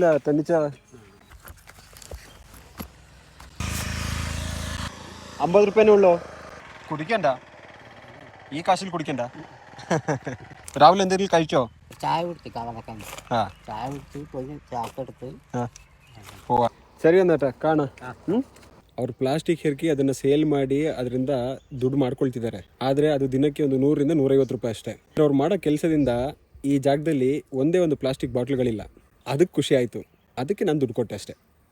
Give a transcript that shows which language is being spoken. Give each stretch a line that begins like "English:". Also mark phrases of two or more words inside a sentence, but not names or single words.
Malayalam: തന്നിച്ച 50 രൂപേനേ ഉള്ളോ? കുടിക്കണ്ട, ഈ കാശിൽ കുടിക്കണ്ട. രാവിലെ എന്തെങ്കിലും കഴിച്ചോ? ചായ കുടിച്ച് ചായ കുടിച്ച് പോയി ചാക്കെടുത്ത് പോവാ.
Kannada: ಸರಿ ಅಂದಟ ಕಾಣ. ಅವ್ರು ಪ್ಲಾಸ್ಟಿಕ್ ಹೆರ್ಕಿ ಅದನ್ನು ಸೇಲ್ ಮಾಡಿ ಅದರಿಂದ ದುಡ್ಡು ಮಾಡ್ಕೊಳ್ತಿದ್ದಾರೆ. ಆದರೆ ಅದು ದಿನಕ್ಕೆ ಒಂದು 100 ರಿಂದ 150 ರೂಪಾಯಿ ಅಷ್ಟೇ. ಅವ್ರು ಮಾಡೋ ಕೆಲಸದಿಂದ ಈ ಜಾಗದಲ್ಲಿ ಒಂದೇ ಒಂದು ಪ್ಲಾಸ್ಟಿಕ್ ಬಾಟ್ಲ್ಗಳಿಲ್ಲ. ಅದಕ್ಕೆ ಖುಷಿ ಆಯಿತು. ಅದಕ್ಕೆ ನಾನು ದುಡ್ಡು ಕೊಟ್ಟೆ ಅಷ್ಟೇ.